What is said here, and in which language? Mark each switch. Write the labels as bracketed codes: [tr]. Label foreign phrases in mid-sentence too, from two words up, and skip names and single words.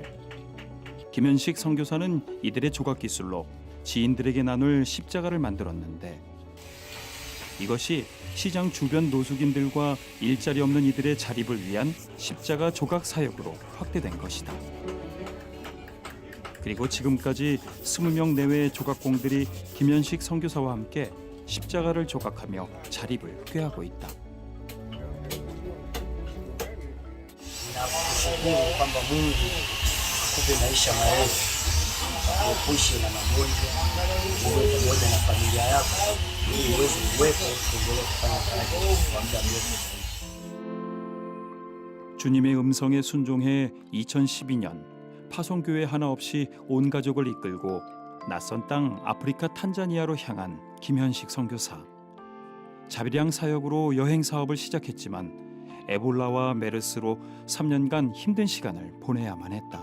[ko] 김현식 선교사는 이들의 조각 기술로 지인들에게 나눌 십자가를 만들었는데 이것이 시장 주변 노숙인들과 일자리 없는 이들의 자립을 위한 십자가 조각 사역으로 확대된 것이다. 그리고 지금까지 20명 내외의 조각공들이 김현식 선교사와 함께 십자가를 조각하며 자립을 꾀하고 있다. [sw] Nakushukuru kwamba Mungu akupe maisha marefu, uepushe na magonjwa, uwe pamoja na familia yako ili uweze kuwepo kuendelea kufanya kazi kwa muda mrefu zaidi. [ko] 주님의 음성에 순종해 2012년 파송교회 하나 없이 온 가족을 이끌고 낯선 땅 아프리카 탄자니아로 향한 김현식 선교사. 자비량 사역으로 여행 사업을 시작했지만 에볼라와 메르스로 3년간 힘든 시간을 보내야만 했다.